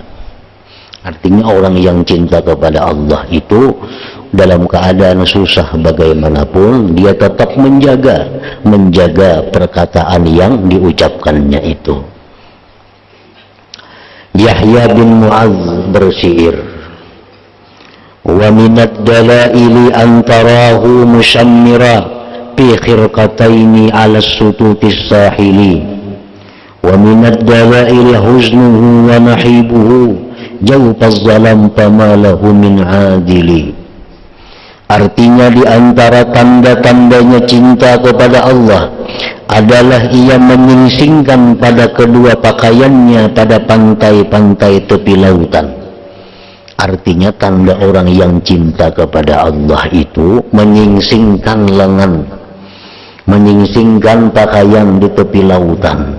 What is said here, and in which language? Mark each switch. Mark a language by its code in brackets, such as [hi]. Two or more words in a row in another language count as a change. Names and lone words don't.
[id] Artinya orang yang cinta kepada Allah itu dalam keadaan susah bagaimanapun dia tetap menjaga perkataan yang diucapkannya itu. [ar] Yahya bin Mu'adz bersyair, وَمِنَ الدَّلَائِلِ أَنْ تَرَاهُ مُشَمِّرًا فِي خِرْقَتَيْنِ عَلَى شُطُوطِ السَّاحِلِ وَمِنَ الدَّلَائِلِ حُزْنُهُ وَنَحِيبُهُ جَوْفَ الظَّلَامِ فَمَا لَهُ مِنْ عَاذِلِ. [id] Artinya di antara tanda-tandanya cinta kepada Allah adalah ia menyingsingkan pada kedua pakaiannya pada pantai-pantai tepi lautan. Artinya tanda orang yang cinta kepada Allah itu menyingsingkan lengan, menyingsingkan pakaian di tepi lautan.